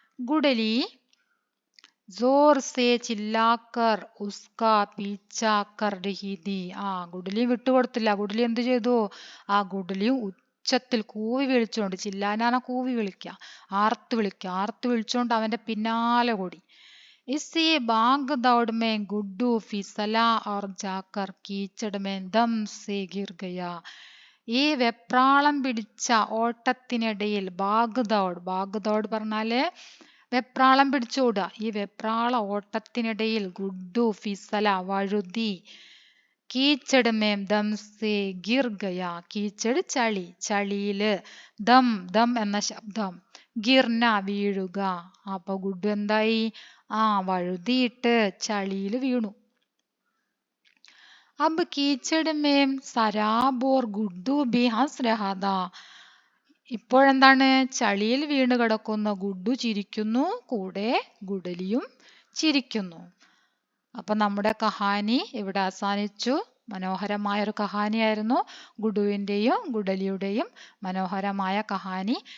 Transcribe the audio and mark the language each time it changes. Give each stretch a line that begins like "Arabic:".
Hindi: ഗുഡലി जोर से चिल्लाकर उसका पीछा कर रही थी.
Malayalam: ഗുഡലി വിട്ടുകൊടുത്തില്ല. ഗുഡലി എന്ത് ചെയ്തു? ഗുഡലി ഉച്ചത്തിൽ കൂവി വിളിച്ചോണ്ട്, ചില്ലാനാന കൂവി വിളിക്കുക, ആർത്ത് വിളിച്ചോണ്ട് അവന്റെ പിന്നാലെ ഓടി.
Hindi: इसी भाग दौड़ में गुड्डू फिसला और जाकर कीचड़ में दम से गिर गया.
Malayalam: ഈ വെപ്രാളം പിടിച്ച ഓട്ടത്തിനിടയിൽ
Hindi: ഭാഗ് ദൗഡ്
Malayalam: പറഞ്ഞാല് വെപ്രാളം പിടിച്ചോടുക. ഈ വെപ്രാള ഓട്ടത്തിനിടയിൽ ഗുഡ്ഡു
Hindi: ഫിസല
Malayalam: വഴുതി.
Hindi: കീച്ചട് മേം ദം സേ ഗിർ ഗയ.
Malayalam: കീച്ചട് ചളി, ചളിയില്, ദം എന്ന ശബ്ദം, ഗിർന വീഴുക. അപ്പൊ ഗുഡ്ഡു എന്തായി? വഴുതിയിട്ട് ചളിയില് വീണു.
Hindi: अब कीचड़ में सराब और गुड्डू भी हंस रहा था.
Malayalam: ഇപ്പോഴെന്താണ്? ചളിയിൽ വീണ് കിടക്കുന്ന ഗുഡ്ഡു ചിരിക്കുന്നു, കൂടെ ഗുഡലിയും ചിരിക്കുന്നു. അപ്പൊ നമ്മുടെ കഹാനി ഇവിടെ അവസാനിച്ചു. മനോഹരമായ ഒരു കഹാനിയായിരുന്നു. ഗുഡുവിന്റെയും ഗുഡലിയുടെയും മനോഹരമായ കഹാനി.